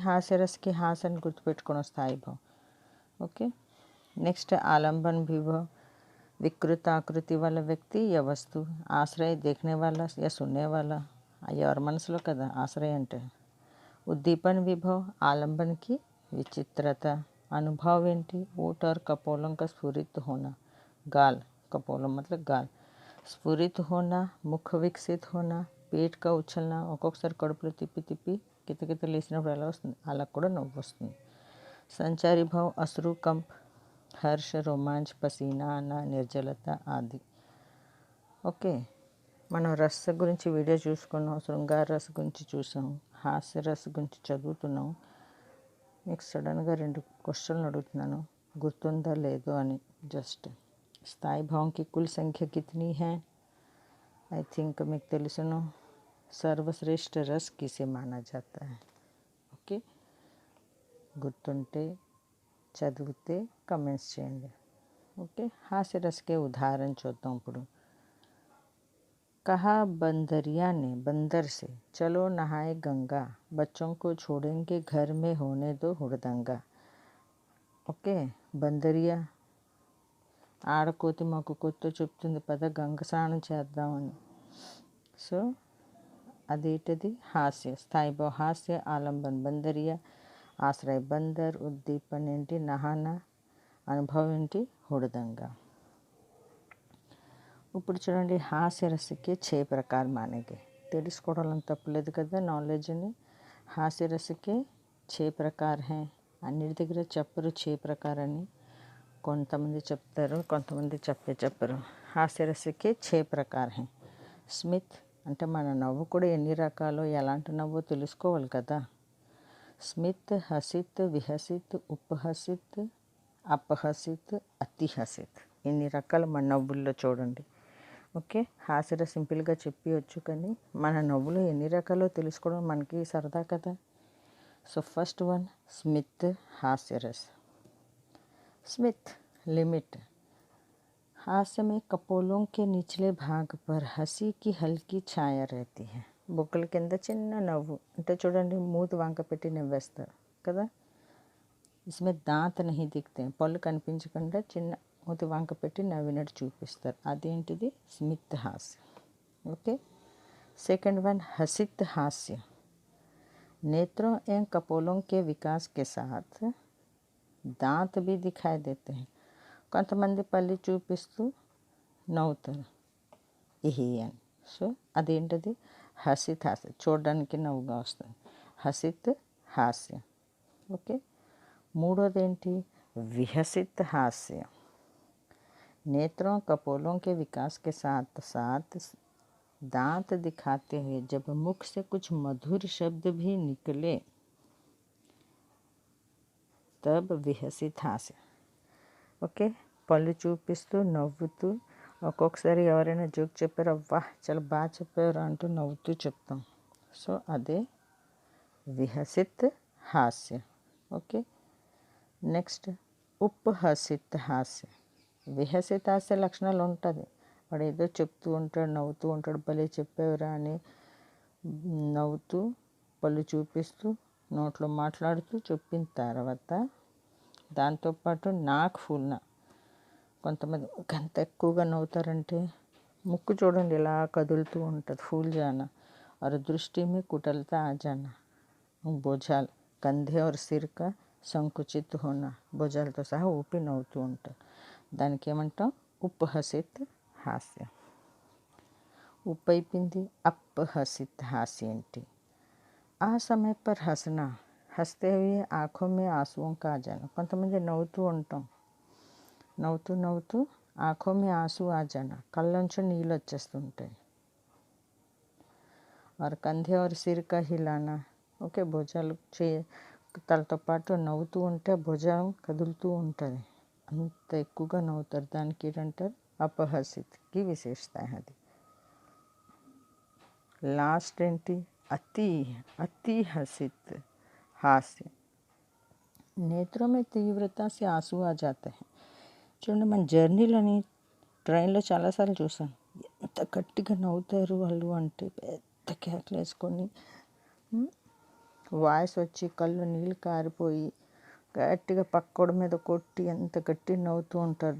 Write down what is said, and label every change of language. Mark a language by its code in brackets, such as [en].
[te] హాస్యరస్కి has అని గుర్తుపెట్టుకోవడం స్థాయి Bhau. Okay. [hi] Next ఆలంబన్ Vibhav विकृत आकृति वाला व्यक्ति या वस्तु, ఆశ్రయ देखने वाला या सुनने वाला. [te] ఎవరి మనసులో కదా ఆశ్రయ అంటే. ఉద్దీపన్ విభవ్ ఆలంబన్కి విచిత్రత. अनुभव ఏంటి? [hi] ओठ और कपोलों का स्फुरित होना. गाल, कपोलों मतलब गाल. स्फुरित होना, मुख विकसित होना, पेट का उछलना. [te] ఒక్కొక్కసారి కడుపులో తిప్పి తిప్పి కితకిత లేసినప్పుడు ఎలా వస్తుంది? అలా కూడా నవ్వు వస్తుంది. సంచారి భావ్ అశ్రు, కంప్, హర్ష, రోమాంచ్, [hi] పసీనా ఆనా, [te] నిర్జలత ఆది. ఓకే. మనం రస గురించి వీడియో చూసుకున్నాం, శృంగార రస గురించి చూసాం, హాస్య రస గురించి చదువుతున్నాం. మీకు సడన్గా 2 క్వశ్చన్లు అడుగుతున్నాను, గుర్తుందా లేదో అని. [hi] జస్ట్ స్థాయి భావంకి కుల్ సంఖ్య కితనీ హై? [en] I think [te] మీకు తెలుసును. [hi] సర్వశ్రేష్ఠ రస్ కిసే మానా జాతా హై? ఓకే. [te] గుర్తుంటే చదివితే కమెంట్స్ చేయండి. ఓకే. హాస్య రసకే ఉదాహరణ చూద్దాం ఇప్పుడు. [hi] कहा बंदरिया ने बंदर से, चलो नहाए गंगा, बच्चों को छोड़ेंगे घर में होने दो हुड़दंगा. [te] ఓకే. బందరియా ఆడకోతి మొక్కుకొత్తో చెప్తుంది, పద గంగ స్నానం చేద్దామని. సో అదేంటిది? హాస్య. స్థాయి భావ హాస్య. ఆలంబన్ బందరియా, ఆశ్రయ బందర్, ఉద్దీపన్ ఏంటి? నహానా, అనుభవం ఏంటి? హుడదంగా. ఇప్పుడు చూడండి, హాస్యరసకి [hi] 6 प्रकार माने गए. [te] తెలుసుకోవడం తప్పలేదు కదా నాలెడ్జ్ని. [hi] హాస్యరసకి 6 प्रकार हैं. [te] అన్నిటి దగ్గర చెప్పరు 6 प्रकार అని. కొంతమంది చెప్తారు, కొంతమంది చెప్పరు. [hi] హాస్యరసకి 6 प्रकार हैं. [te] స్మిత్ అంటే మన నవ్వు కూడా ఎన్ని రకాలో, ఎలాంటి నవ్వు తెలుసుకోవాలి కదా. స్మిత్, హసిత్, విహసిత్, ఉపహసిత్, అపహసిత్, అతిహసిత్. ఇన్ని రకాలు మన నవ్వుల్లో చూడండి. ఓకే. హాస్యరస్ సింపుల్గా చెప్పవచ్చు, కానీ మన నవ్వులు ఎన్ని రకాలో తెలుసుకోవడం మనకి సరదా కదా. So first one Smith హాస్యరస్. [hi] Smit limit. हास्य में कपोलों के निचले भाग पर हंसी की हल्की ఛాయ रहती है. [te] బొక్కల కింద చిన్న నవ్వు అంటే చూడండి, మూతి వంక పెట్టి నవ్వేస్తారు కదా. [hi] इसमें दांत नहीं दिखते, [te] పళ్ళు కనిపించకుండా చిన్న మూతి వంక పెట్టి నవ్వినట్టు చూపిస్తారు. అదేంటిది? స్మిత్ హాస్యం. ఓకే. [hi] सेकंड वन हसित हास्य. नेत्रों एवं कपोलों के विकास के साथ दांत भी दिखाई देते हैं. [te] కొంతమంది పళ్ళు చూపిస్తూ నవ్వుతారు, ఇహి అని. సో అదేంటది? హసిత్ హాస్యం. చూడడానికి నవ్వుగా వస్తుంది, హసిత్ హాస్యం. ఓకే. మూడోది ఏంటి? విహసిత్ హాస్యం. [hi] नेत्रों कपोलों के विकास के साथ साथ दांत दिखाते हुए जब मुख से कुछ मधुर शब्द भी निकले तब विहसित हास्य. [te] ఓకే. పళ్ళు చూపిస్తూ నవ్వుతూ, ఒక్కొక్కసారి ఎవరైనా జోక్ చెప్పారో వాహ్ చాలా బాగా చెప్పారు అంటూ నవ్వుతూ చెప్తాం. సో అదే విహసిత్ హాస్య. ఓకే. నెక్స్ట్ ఉపహసిత్ హాస్య. విహసిత హాస్య లక్షణాలు ఉంటుంది. వాడు ఏదో చెప్తూ ఉంటాడు, నవ్వుతూ ఉంటాడు, భలే చెప్పేవరా అని నవ్వుతూ పళ్ళు చూపిస్తూ నోట్లో మాట్లాడుతూ చెప్పిన తర్వాత దాంతోపాటు [hi] నాక్ ఫూల్నా. [te] కొంతమంది ఎంత ఎక్కువగా నవ్వుతారంటే ముక్కు చూడండి ఇలా కదులుతూ ఉంటుంది, [hi] ఫూల్ జానా. और दृष्टि में कुटिलता आ जाना. భుజాలు కంధే और सिर का సంకుచిత होना. [te] భుజాలతో సహా ఊపి నవ్వుతూ ఉంటారు. దానికి ఏమంటాం? ఉపహసిత్ హాస్యం. ఉప్పు అయిపోయింది. [hi] अपहसित हास्य ఏంటి? ఆ समय पर हंसना, हंसते हुए आँखों में आंसुओं का आ जाना. [te] కొంతమంది నవ్వుతూ ఉంటాం, నవ్వుతూ నవ్వుతూ [hi] ఆంఖోं में आंसू आ जाना, [te] కళ్ళలోంచి నీళ్ళు వచ్చేస్తుంటాయి. [hi] और कंधे और सिर का हिलाना. ఓకే. [te] భుజాలు తలతో పాటు నవ్వుతూ ఉంటే భుజం కదులుతూ ఉంటుంది, అంత ఎక్కువగా నవ్వుతారు. దానికి ఏంటంటారు? అపహసిత్కి విశేషత అది. లాస్ట్ ఏంటి? [hi] అతి అతి हसित हास्य. నేత్రం में तीव्रता से आंसू आ जाते हैं. [te] చూడండి, మన జర్నీలోని ట్రైన్లో చాలాసార్లు చూసాను, ఎంత గట్టిగా నవ్వుతారు వాళ్ళు అంటే పెద్ద కేకలు వేసుకొని వాయిస్ వచ్చి కళ్ళు నీళ్ళు కారిపోయి గట్టిగా పక్కోడి మీద కొట్టి ఎంత గట్టిగా నవ్వుతూ ఉంటారు.